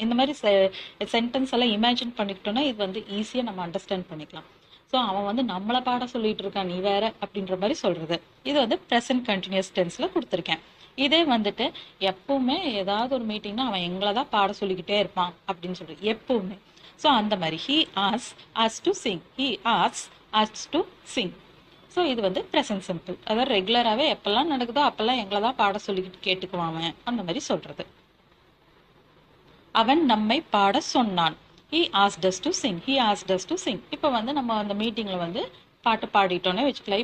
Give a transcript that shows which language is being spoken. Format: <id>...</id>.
<ta>இந்த மாதிரி சென்டென்ஸ் எல்லாம் இமேஜின் பண்ணிக்கிட்டோன்னா இது வந்து ஈஸியாக நம்ம அண்டர்ஸ்டாண்ட் பண்ணிக்கலாம். ஸோ அவன் வந்து நம்மளை பாட சொல்லிட்டு இருக்கான், நீ வேற அப்படின்ற மாதிரி சொல்றது. இது வந்து ப்ரெசன்ட் கண்டினியூஸ் டென்ஸ்ல கொடுத்துருக்கேன். இதே வந்துட்டு எப்பவுமே ஏதாவது ஒரு மீட்டிங்னா அவன் எங்களை தான் பாட சொல்லிக்கிட்டே இருப்பான் அப்படின்னு சொல்றது எப்பவுமே. ஸோ அந்த மாதிரி</ta> <en>he asks us to sing. he asks us to sing. So</en> <ta>இது வந்து</ta> <en>Present simple.</en> <ta>அதாவது ரெகுலராகவே எப்பெல்லாம் நடக்குதோ அப்பெல்லாம் எங்களை தான் பாட சொல்லிக்கிட்டு கேட்டுக்குவான் அந்த மாதிரி சொல்றது. அவன் நம்மை பாட சொன்னான்.</ta> <en>he asked us to sing. he asked us to sing.</en> <ta>இப்போ வந்து நம்ம அந்த மீட்டிங்கில் வந்து பாட்டு பாடிட்டோன்னே வச்சுக்கலாம்.</ta>